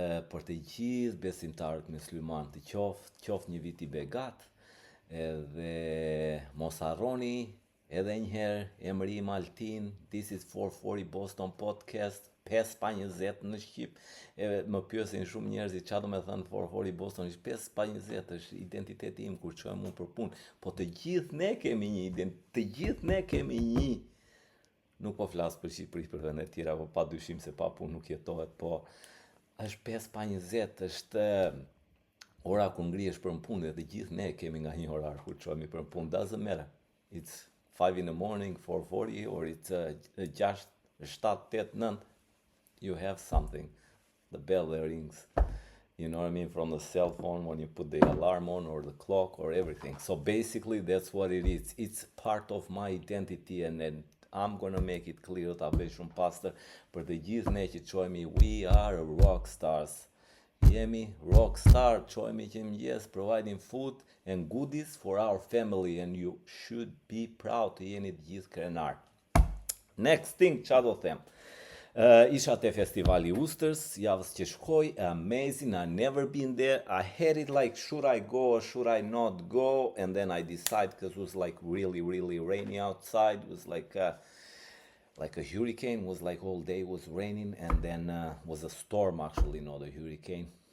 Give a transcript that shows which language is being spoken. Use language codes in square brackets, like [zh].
[sq] për të gjithë besimtarët musliman të qoft një vit I begat, edhe mos harroni edhe njëherë emri Im Altin, [en] this is 440 Boston Podcast, [sq] 5-20 në Shqip, më pyesin shumë njerëz çfarë do të thënë 440 Boston, 5-20 është identiteti im kur çohem unë për punë, po të gjithë ne kemi një, nuk po flas për Shqipëri, për vende të tjera, po pa dyshim se pa punë nuk jetohet, po është 5-20, është ora kur ngrihesh për punë dhe të gjithë ne kemi nga një orar kur çohemi për punë, [en] doesn't matter. It's 5 in the morning, 4:40 or it's 6, 7, 8, 9. You have something. The bell that rings. You know what I mean? From the cell phone when you put the alarm on or the clock or everything. So basically that's what it is. It's part of my identity and then I'm gonna make it clear [sq] ta bëj shumë pastër për të gjithë ne që çohemi [en] we are rock stars. [sq] Jemi rock star, çohemi që mëngjes, [en] providing food and goodies for our family and you should be proud [sq] të jeni të gjithë krenar. [en] Next thing, [sq] qa do them? Isha te festivali Usters, javës që shkoj, [en] amazing, I never been there, I had it like should I go or should I not go, and then I decided because it was like really, really rainy outside, it was like a hurricane, was like all day was raining, and then was a storm actually, not a hurricane.